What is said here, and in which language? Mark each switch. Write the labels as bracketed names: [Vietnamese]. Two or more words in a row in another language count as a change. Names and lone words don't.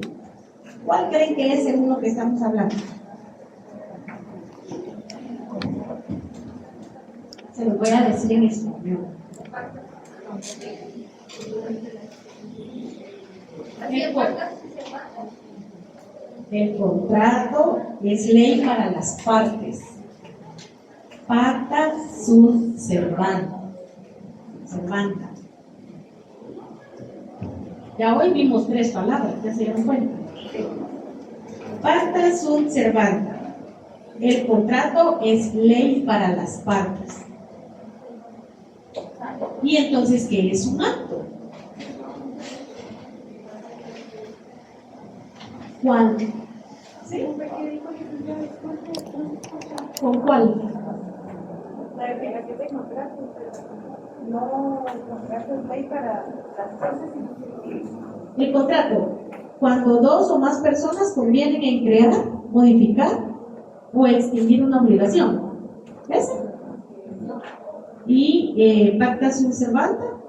[Spanish] ¿Cuál creen que es el uno que estamos hablando? Se lo voy a decir en español. El contrato es ley para las partes. [Latin] Pacta sunt servanda. [Spanish] Ya hoy vimos tres palabras, ya se dieron cuenta. [Latin] Pacta sunt servanda. [Spanish] El contrato es ley para las partes. Y entonces, ¿qué es un acto? ¿Cuál? ¿Sí? ¿Con cuál? La definición de contrato. No, el contrato es ley para las cosas. El contrato, cuando dos o más personas convienen en crear, modificar o extinguir una obligación. ¿Ves? Y [Latin] pacta sunt servanda.